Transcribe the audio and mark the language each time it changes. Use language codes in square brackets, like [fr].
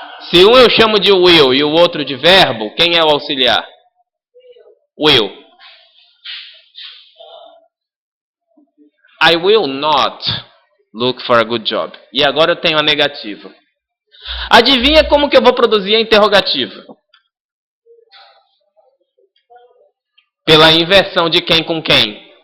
[pt] Se um eu chamo de will e o outro de verbo, quem é o auxiliar? Will. [en] I will not look for a good job. [pt] E agora eu tenho a negativa. Adivinha como que eu vou produzir a interrogativa? Pela inversão de quem com quem?